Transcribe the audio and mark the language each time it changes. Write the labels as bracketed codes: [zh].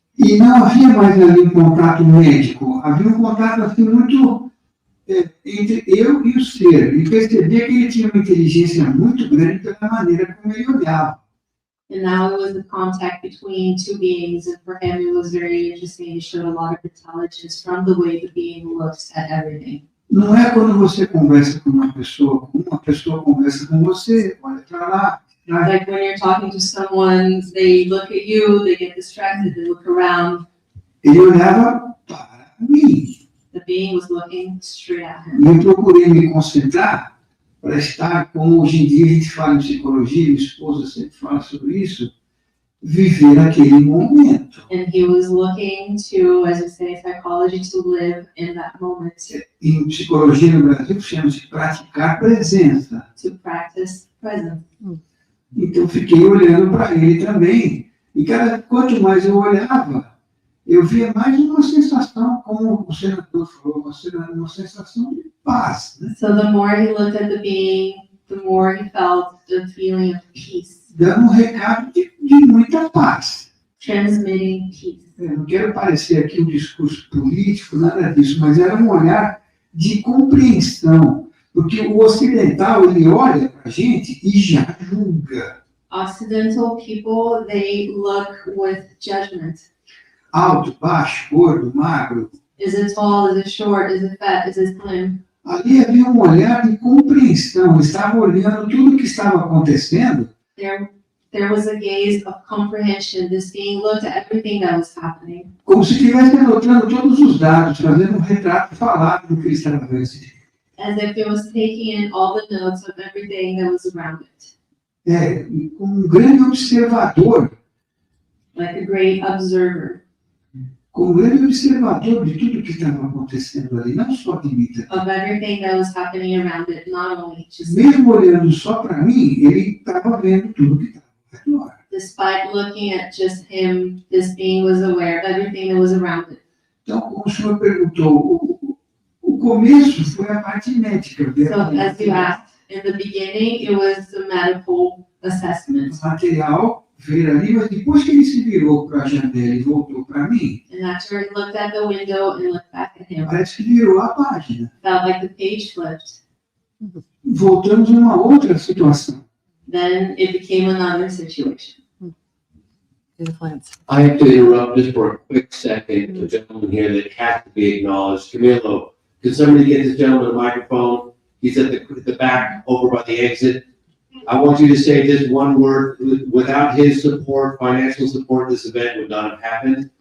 [pt] E não havia mais ali um contato médico, havia um contato assim muito entre eu e o ser. E percebia que ele tinha uma inteligência muito grande pela maneira como ele olhava. [en] And now it was a contact between two beings, and for him it was very interesting. He showed a lot of intelligence from the way the being looks at everything. [pt] Não é quando você conversa com uma pessoa conversa com você, olha para lá. [en] Like when you're talking to someone, they look at you, they get distracted, they look around. [pt] Ele olhava para mim. [en] The being was looking straight at him. [pt] E eu procurei me concentrar para estar, como hoje em dia a gente fala em psicologia, minha esposa sempre fala sobre isso, viver aquele momento. [en] And he was looking to, as we say in psychology, to live in that moment. [pt] Em psicologia no Brasil, chama-se de praticar presença. [en] To practice presence. [pt] Então, fiquei olhando para ele também. E quanto mais eu olhava, eu via mais uma sensação, como o senador falou, uma sensação de paz. Né? [en] So the more he looked at the being, the more he felt the feeling of peace. [pt] Dando recado de muita paz. [en] Transmitting peace. [pt] Eu não quero parecer aqui um discurso político, nada disso, mas era um olhar de compreensão. Porque o ocidental, ele olha para a gente e já julga. [en] Occidental people, they look with judgment. [pt] Alto, baixo, gordo, magro. [en] Is it tall? Is it short? Is it fat? Is it slim? [pt] Ali havia um olhar de compreensão. Estava olhando tudo o que estava acontecendo. [en] There There was a gaze of comprehension. This being looked at everything that was happening. [pt] Como se estivesse anotando todos os dados, fazendo retrato falado do que ele estava vendo. [en] As if it was taking in all the notes of everything that was around it. [pt] Como grande observador, [en] Like a great observer [pt] como grande observador de tudo que estava acontecendo ali, não só de mim. [en] of everything that was happening around it, not only just [pt] Mesmo olhando só para mim, ele estava vendo tudo que estava ao redor. [en] despite looking at just him, this being was aware of everything that was around it. [pt] Então, como o senhor perguntou, o começo foi a parte médica. [en] So as you asked, in the beginning, it was the medical assessment. [pt] O material veio ali, mas depois que ele se virou para a janela e voltou para mim, [en] And after he looked at the window and looked back at him, [pt] parece que virou a página. [en] felt like the page flipped. [pt] Voltamos a uma outra situação. [en] Then it became another situation. I have to interrupt just for a quick second. The gentleman here that has to be acknowledged. Camilo, can somebody get this gentleman a microphone? He's at the back over by the exit. I want you to say just one word. Without his support, financial support, this event would not have happened.